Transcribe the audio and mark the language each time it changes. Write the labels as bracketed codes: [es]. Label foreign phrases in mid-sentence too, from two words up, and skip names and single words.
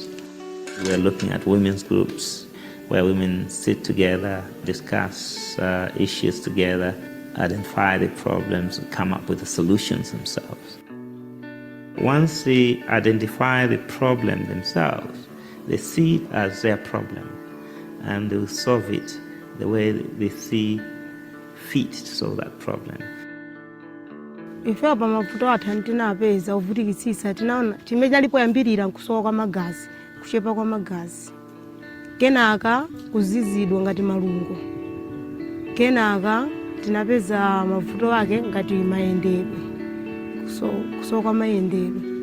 [en] We're looking at women's groups where women sit together, discuss issues together, identify the problems, and come up with the solutions themselves. Once they identify the problem themselves, they see it as their problem, and they will solve it the way they see fit to solve that problem. [ny] Ife apa mavuto athu tinapeza ovutikitsitsa tinaona chimene chalipoyambirira nkusowa kwa magazi, kuchepa kwa magazi, kenaka kuzizidwa ngati malungo, kenaka tinapeza mavuto ake ngati mayendedwe, kusowa kwa mayendedwe.